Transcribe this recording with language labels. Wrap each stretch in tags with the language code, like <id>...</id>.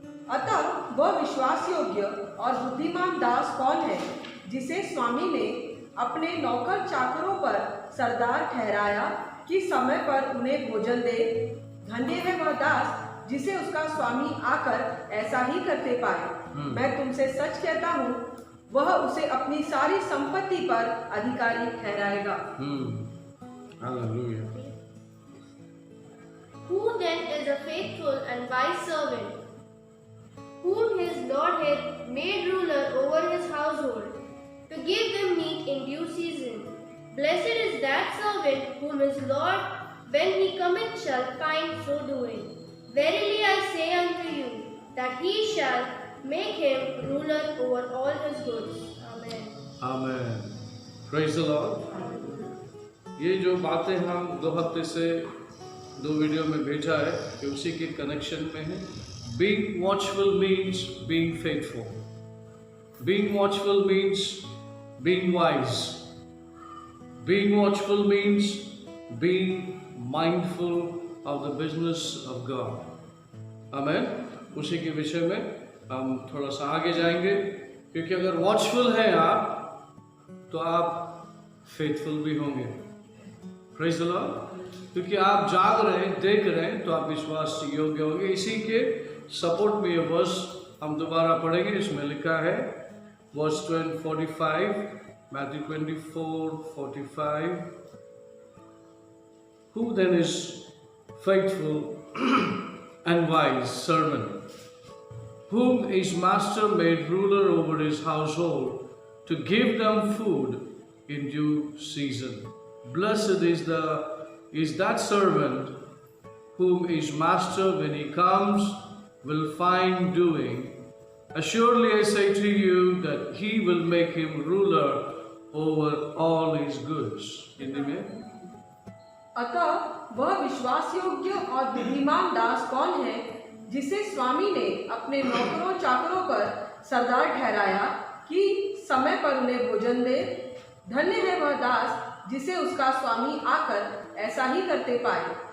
<hi>अतः वह विश्वास योग्य और बुद्धिमान दास कौन है, जिसे स्वामी ने अपने नौकर चाकरों पर सरदार ठहराया कि समय पर उन्हें भोजन दे। धन्य है वह दास जिसे उसका स्वामी आकर ऐसा ही करते पाए। मैं तुमसे सच कहता हूँ, वह उसे अपनी सारी संपत्ति पर अधिकारी ठहराएगा। Hallelujah.</hi> <en>Who then is a faithful and wise servant, whom his Lord hath made ruler over his household, to give them meat in due season? Blessed is that servant whom his Lord, when he cometh, shall find so doing. Verily I say unto you, that he shall make him ruler over all his goods. Amen. Amen. Praise the Lord.</en> <hi>ये जो बातें हम 2 हफ्ते से 2 video में भेजा है, कि उसी के कनेक्शन में है।</hi> <en>Being watchful means being faithful. Being watchful means being wise. Being watchful means being mindful of the business of God. Amen.</en> <hi>उसी के विषय में हम थोड़ा सा आगे जाएंगे, क्योंकि अगर वॉचफुल हैं आप, तो आप फेथफुल भी होंगे।</hi> <en>Praise the lord.</en> <hi>क्योंकि आप जाग रहे हैं, देख रहे हैं, तो आप विश्वास योग्य होंगे। इसी के सपोर्ट में ये वर्स हम दोबारा पढ़ेंगे। इसमें लिखा है verse 45, Matthew 24, 45.</hi> <en>Who then is faithful and wise servant, whom his master made ruler over his household, to give them food in due season? Blessed is that servant whom his master, when he comes, will find doing. Assuredly I say to you that he will make him ruler over all his goods.</en> <hi>Hindi में, अतः वह विश्वास योग्य और बुद्धिमान दास कौन है, जिसे स्वामी ने अपने नौकरों चाकरों पर सरदार ठहराया कि समय पर उन्हें भोजन दे। धन्य है वह दास जिसे उसका स्वामी आकर ऐसा ही करते पाए।</hi>